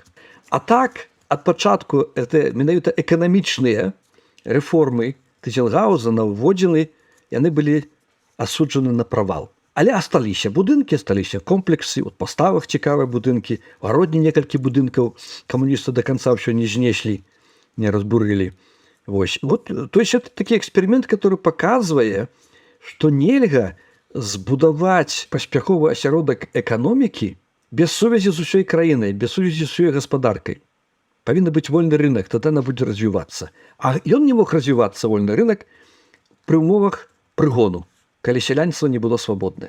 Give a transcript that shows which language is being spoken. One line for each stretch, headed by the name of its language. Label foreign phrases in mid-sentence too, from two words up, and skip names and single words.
Belarusian: А так, ад пачатку менавіта эканамічныя рэформы Тезенгауза наводзены, яны былі асуджаны на правал. Але асталіся будынкі, асталіся комплексы, у паставах цікавыя будынкі, у гародні некалькі будынкаў камуністы да канца ўсё не знеслі, не разбурылі. Вось.
Russian: Вот, то есть это
Belarusian: такі эксперимент, который паказвае, што нельга збудаваць паспяховы асяродак эканомікі без сувязі з усёй краінай, без сувязі з усёй гаспадаркай. Павінны быць вольны рынок, тады яна будзе развівацца. А ён не мог развівацца, вольны рынок, пры ўмовах прыгону, калі сялянства не было свабоднае.